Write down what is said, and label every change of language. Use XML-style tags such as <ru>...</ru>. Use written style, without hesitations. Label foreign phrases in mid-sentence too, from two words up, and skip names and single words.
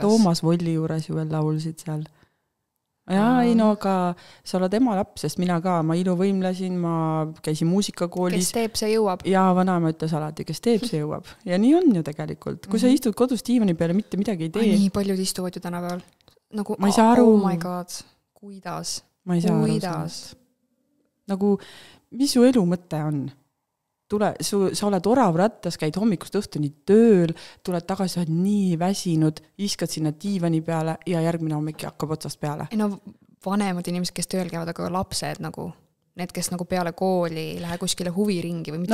<et>Toomas Volli juures ju veel laulsid seal. Jaa, ei no, aga sa oled ema laps, sest mina ka, ma iluvõimlesin, ma käisin muusikakoolis. Kes teeb, see jõuab. Ja vanaema ütles alati, kes teeb, see jõuab. Ja nii on ju tegelikult. Kui sa istud kodus diivani peale, mitte midagi ei tee. Nii paljud istuvad ju tänapäeval. Nagu, ma ei saa aru.</et> <en>Oh my god,</en> <et>kuidas? Ma ei saa aru. Nagu, mis su elu mõte on? Sa oled orav rattas, käid hommikust õhtuni tööl, tuled tagasi, sa oled nii väsinud, iskad sinna diivani peale ja järgmine hommik hakkab otsast peale. No vanemad inimesed, kes tööl käivad, aga lapsed nagu, need, kes nagu peale kooli ei lähe kuskile huviringi või mitte</et>